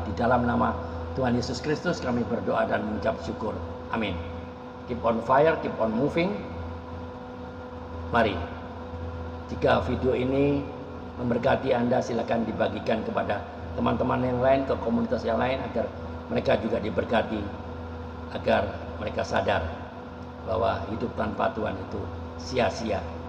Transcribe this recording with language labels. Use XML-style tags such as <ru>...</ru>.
<id>Di dalam nama Tuhan Yesus Kristus kami berdoa dan mengucap syukur. Amin.</id> <en>Keep on fire, keep on moving.</en> <id>Mari, jika video ini memberkati Anda, silakan dibagikan kepada teman-teman yang lain, ke komunitas yang lain, agar mereka juga diberkati, agar mereka sadar bahwa hidup tanpa Tuhan itu sia-sia.</id>